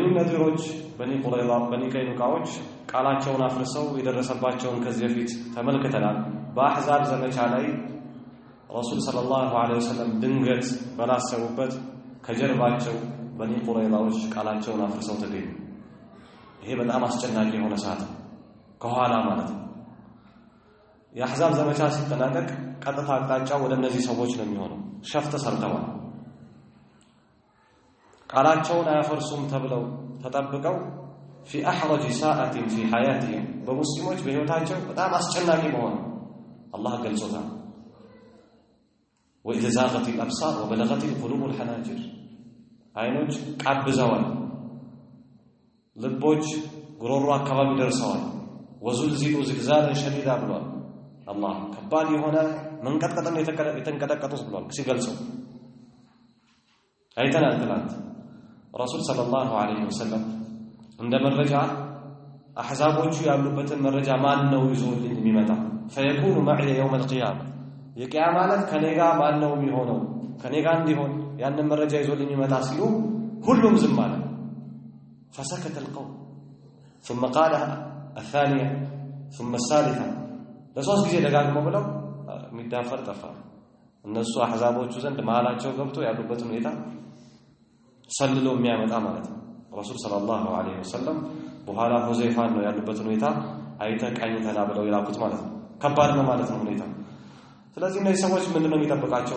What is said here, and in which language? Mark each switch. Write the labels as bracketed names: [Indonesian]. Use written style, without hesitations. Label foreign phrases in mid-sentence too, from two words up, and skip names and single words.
[Amharic] ነዲሮች በኒ ቁረይዛ በኒ ቀይኑቃዎች ቃላቸውን አፍርሰው የደረሰባቸውን ከዚህ በፊት ተመልክተናል። በአህዛብ ዘመቻ ላይ ረሱል [Arabic] صلى الله عليه وسلم [Amharic] ድንገት በላሰቡበት ከጀርባቸው በኒ ቁረይዛዎች ቃላቸውን አፍርሰው ተገኙ። ይሄ በጣም አስጨናቂ የሆነ ሰዓት ከኋላ ማለት ነው። የአህዛብ ዘመቻ ሲጠናቀቅ ቀጥታ አቅጣጫው ወደ እነዚህ ሰዎች ነው የሚሆነው። ሸፍጥ ሰርተዋል። ቃላቸውን አያፈርሱም ተብለው ተጠብቀው [Arabic] في أحرج ساعة في حياتهم [Amharic] በሙስሊሞች በህይወታቸው በጣም አስጨናቂ መሆኑ አላህ ገልጾታል። [Arabic] وإذا زاغت الأبصار وبلغت القلوب الحناجر [Amharic] አይኖች ቃብዘዋል፣ ልቦች ጉሮሮ አካባቢ ደርሰዋል። [Arabic] وزلزلوا زلزالا شديدا [Amharic] ብሏል አላህ። ከባድ የሆነ መንቀጥቀጥን የተንቀጠቀጡት ብሏል ሲገልጸው አይተናል። ትላንት ረሱል [Arabic] صلى الله عليه وسلم [Amharic] እንደ መረጃ አህዛቦቹ ያሉበትን መረጃ ማን ነው ይዞልኝ የሚመጣ [Arabic] فيكون معي يوم القيامة [Amharic] የቂያማ ዕለት ከኔ ጋር ማን ነው የሚሆነው ከኔ ጋር እንዲሆን ያንን መረጃ ይዞልኝ ይመጣ ሲሉ ሁሉም ዝም አለ። [Arabic] فسكت القوم ثم قال الثانية ثم الثالثة [Amharic] ለሶስት ጊዜ ደጋግመው ብለው የሚዳፈር ጠፋ። እነሱ አህዛቦቹ ዘንድ መሃላቸው ገብቶ ያሉበትን ሁኔታ ሰልሎ የሚያመጣ ማለት ነው። ረሱል [Arabic] صلى الله عليه وسلم [Amharic] በኋላ ሁዘይፋን ነው ያሉበትን ሁኔታ አይተቃኝተና ብለው ይላኩት ማለት ነው። ከባድ ነው ማለት ነው ሁኔታ። ስለዚህ እነዚህ ሰዎች ምንድነው የሚጠብቃቸው?